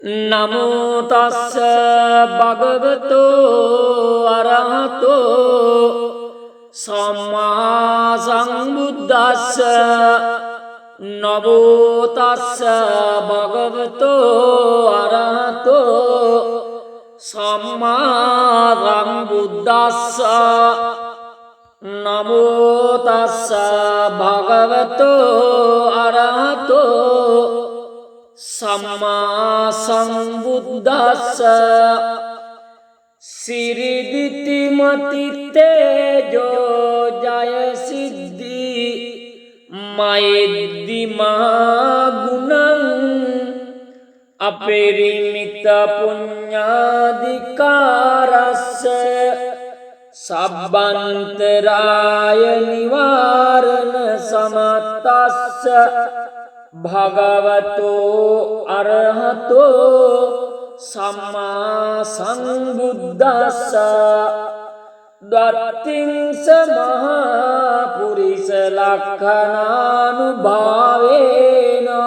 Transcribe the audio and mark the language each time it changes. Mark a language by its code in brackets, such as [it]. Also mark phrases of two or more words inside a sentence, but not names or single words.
[pi] නමෝ තස්ස භගවතෝ අරහතෝ සම්මා සම්බුද්දස්ස නමෝ තස්ස භගවතෝ අරහතෝ සම්මා සම්බුද්දස්ස නමෝ තස්ස භගවතෝ අරහතෝ සම්මා සම්බුද්දස්ස සිරිදිති මති තේජෝ ජය සිද්ධි මෛද්දි මහා ගුණං අපරිමිත පුඤ්ඤාධිකාරස්ස සබ්බන්තරාය නිවාරණ සමත්තස්ස භගවතෝ අරහතෝ සම්මා සම්බුද්දස්ස දත්තිංස මහා පුරිස ලක්ඛනානුභාවේන